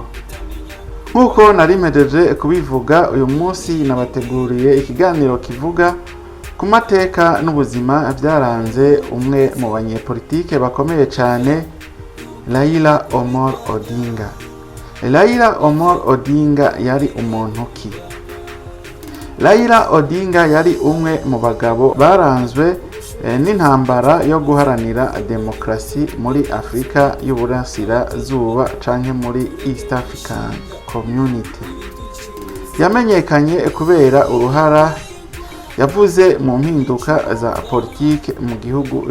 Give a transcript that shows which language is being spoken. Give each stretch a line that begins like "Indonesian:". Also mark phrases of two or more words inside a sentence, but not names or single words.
Rundi: Nkuko narimejeje kubivuga, uyu munsi nabateguriye ikiganiro kivuga ku mateka n'ubuzima byaranze umwe mu banyepolitike bakomeye cyane, Raila Amolo Odinga. Raila Amolo Odinga yari umuntu ki? Raila Odinga yari umwe mu bagabo baranzwe n'intambara yo guharanira demokrasi muri Afrika y'uburasirazuba canke muri
English: East African Community.
Rundi: Yamenyekanye kubera uruhara yavuze mu mpinduka za politike mu gihugu